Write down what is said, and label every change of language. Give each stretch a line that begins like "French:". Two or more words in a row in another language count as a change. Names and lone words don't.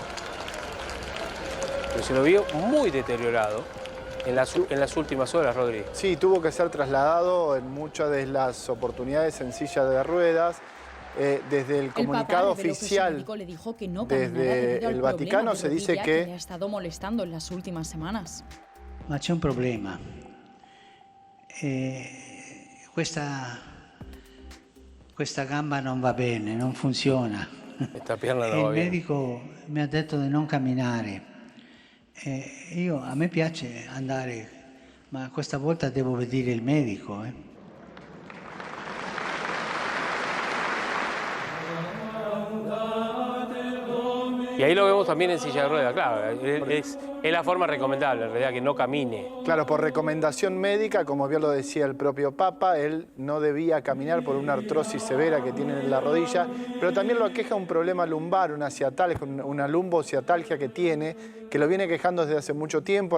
Spanish: Pero se lo vio muy deteriorado en las últimas horas, Rodri. Sí, tuvo que ser trasladado en muchas de las oportunidades en silla de ruedas. Desde el comunicado oficial le dijo que no desde el Vaticano se dice que le ha estado molestando en las últimas semanas.
Italian: Ma c'è un problema. Questa gamba non va bene, non funziona.
Spanish: Esta pierna no va
Italian: Il
Spanish: bien.
Italian: medico mi ha detto di non camminare. A me piace andare, ma questa volta devo vedere il medico.
Spanish: Y ahí lo vemos también en silla de ruedas, claro. Es la forma recomendable, en realidad, que no camine. Claro, por recomendación médica, como bien lo decía el propio Papa, él no debía caminar por una artrosis severa que tiene en la rodilla, pero también lo aqueja un problema lumbar, una lumbociatalgia que tiene, que lo viene quejando desde hace mucho tiempo.